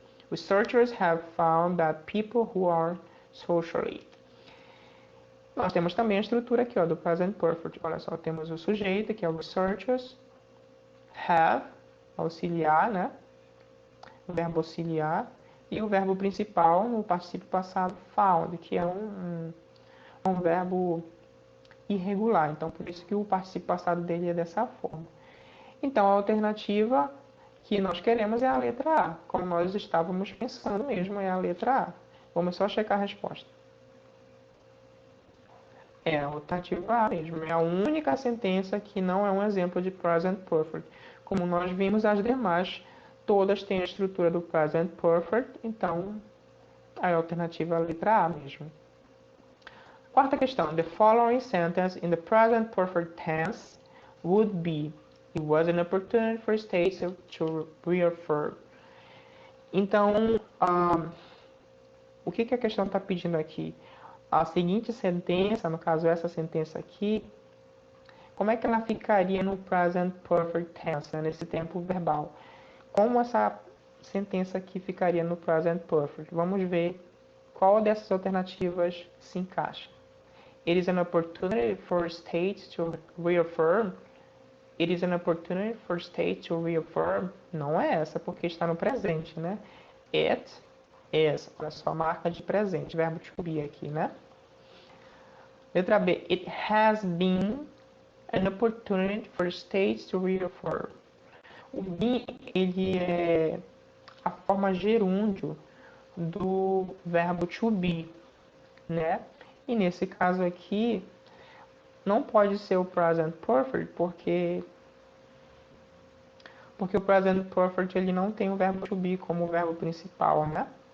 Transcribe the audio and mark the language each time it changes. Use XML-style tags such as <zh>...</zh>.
<en>Researchers have found that people who are socially.</en> <pt>Nós temos também a estrutura aqui, ó, do present perfect. Olha só, temos o sujeito, que é o researchers. Have, auxiliar, né? O verbo auxiliar. E o verbo principal no particípio passado, found, que é um verbo irregular. Então, por isso que o particípio passado dele é dessa forma. Então, a alternativa que nós queremos é a letra A. Como nós estávamos pensando mesmo, é a letra A. Vamos só checar a resposta. É a alternativa A mesmo. É a única sentença que não é um exemplo de present perfect. Como nós vimos, as demais todas têm a estrutura do present perfect. Então, a alternativa é a letra A mesmo. Quarta questão.</pt> <en>The following sentence in the present perfect tense would be: It was an opportunity for states to reaffirm.</en> <pt>Então, o que a questão está pedindo aqui? A seguinte sentença, no caso essa sentença aqui, como é que ela ficaria no present perfect tense, né, nesse tempo verbal? Como essa sentença aqui ficaria no present perfect? Vamos ver qual dessas alternativas se encaixa.</pt> <en>It is an opportunity for states to reaffirm. It is an opportunity for states to reaffirm.</en> <pt>Não é essa, porque está no presente, né?</pt> <en>It is.</en> <pt>Olha só, marca de presente, verbo to be aqui, né? Letra B.</pt> <en>It has been an opportunity for states to reaffirm.</en> <pt>O been, ele é a forma gerúndio do verbo to be, né? E nesse caso aqui, não pode ser o present perfect, porque o present perfect ele não tem o verbo to be como verbo principal, né?</pt>